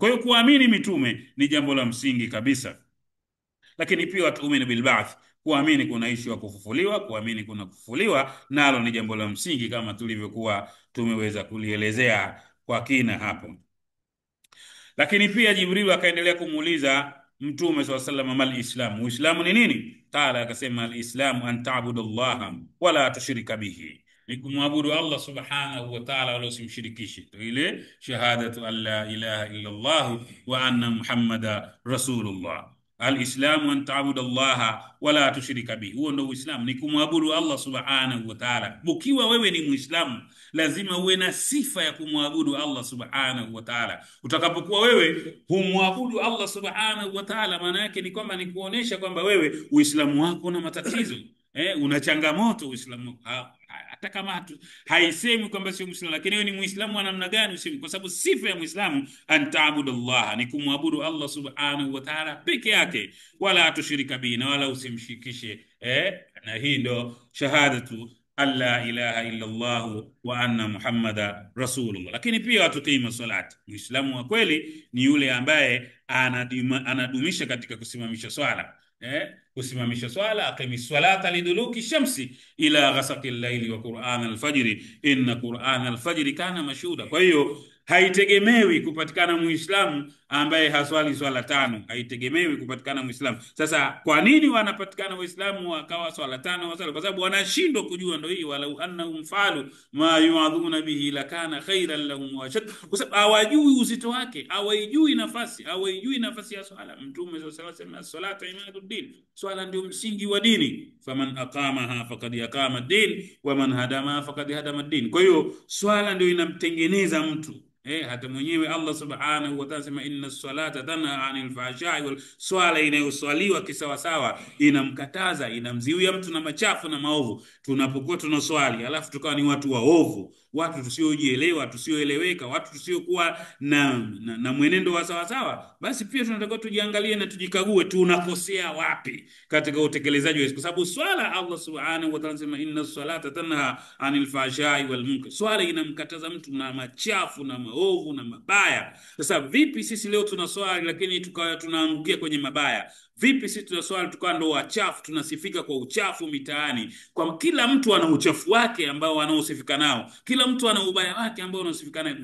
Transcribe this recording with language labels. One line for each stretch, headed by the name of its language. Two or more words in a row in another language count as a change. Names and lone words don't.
Swahili: Kwa hiyo kuamini mitume ni jambo la msingi kabisa, lakini pia
Arabic: وتؤمن بالبعث,
Swahili: kuamini kuna ishi wa kufufuliwa, kuamini kuna kufufuliwa, nalo ni jambo la msingi kama tulivyokuwa tumeweza kulielezea kwa kina hapo. Lakini pia Jibril akaendelea kumuuliza Mtume
Arabic: صلى الله عليه وسلم, ما الإسلام,
Swahili: uislamu ni nini?
Arabic: Qala, akasema الإسلام أن تعبد الله ولا تشرك به,
Swahili: ni kumwabudu Allah
Arabic: سبحانه وتعالى
Swahili: wala usimshirikishe.
Arabic: Ile شهادة أن لا إله إلا الله وأن محمدا رسول الله. الإسلام أن تعبد الله ولا تشرك به,
Swahili: huo ndio uislamu, ni kumwabudu Allah
Arabic: سبحانه وتعالى.
Swahili: Ukiwa wewe ni muislamu, lazima uwe na sifa ya kumwabudu Allah
Arabic: سبحانه وتعالى.
Swahili: Utakapokuwa wewe humwabudu Allah
Arabic: سبحانه وتعالى,
Swahili: maana yake ni kwamba ni kuonesha kwamba wewe uislamu wako una matatizo, una changamoto uislamu. Hata kama haisemi kwamba sio muislamu, lakini wewe ni muislamu wa namna gani usemi? Kwa sababu sifa ya muislamu
Arabic: أن تعبد الله,
Swahili: ni kumwabudu Allah
Arabic: سبحانه وتعالى
Swahili: peke yake,
Arabic: ولا تشرك به,
Swahili: na wala usimshirikishe. Na hii ndo
Arabic: شهادة أن لا إله إلا الله وأن محمدا رسول الله.
Swahili: Lakini pia
Arabic: وتقيم الصلاة,
Swahili: muislamu wa kweli ni yule ambaye anadumisha katika kusimamisha swala, kusimamisha swala,
Arabic: أقم الصلاة لدلوك الشمس إلى غسق الليل وقرآن الفجر إن قرآن الفجر كان مشهودا.
Swahili: Kwa hiyo haitegemewi kupatikana muislamu ambaye haswali swala tano, haitegemewi kupatikana muislamu. Sasa kwa nini wanapatikana waislamu wakawa swala tano wasali? Kwa sababu wanashindwa kujua, ndio hii,
Arabic: ولو أنهم فعلوا ما يوعظون به لكان خيرا لهم وأشد,
Swahili: kwa sababu hawajui uzito wake, hawajui nafasi ya swala. Mtume
Arabic: صلى الله عليه وسلم, الصلاة عماد الدين,
Swahili: swala ndio msingi wa dini,
Arabic: فمن أقامها فقد أقام الدين ومن هدم فقد هدم الدين.
Swahili: Kwa hiyo swala ndio inamtengeneza mtu. Hata mwenyewe Allah
Arabic: سبحانه وتعالى
Swahili: sema
Arabic: إن الصلاة تنهى عن الفحشاء وال,
Swahili: swala inayoswaliwa kisawasawa inamkataza, inamziwia mtu na machafu na maovu. Tunapokuwa tunaswali alafu tukawa ni watu waovu, watu tusiojielewa, tusioeleweka, watu tusiokuwa na mwenendo wa sawa sawa, basi pia tunatakiwa tujiangalie na tujikague tunakosea wapi katika utekelezaji wetu, kwa sababu swala Allah
Arabic: سبحانه وتعالى
Swahili: sema
Arabic: إن الصلاة تنهى عن الفحشاء والمنكر,
Swahili: swala inamkataza mtu na machafu na maovu na mabaya. Sasa vipi sisi leo tunaswali lakini tukawa tunaangukia kwenye mabaya? Vipi sisi tunaswali tukawa ndo wachafu, tunasifika kwa uchafu mitaani? Kwa kila mtu ana uchafu wake ambao anaosifika nao, kila mtu ana ubaya wake ambao anaosifika nao.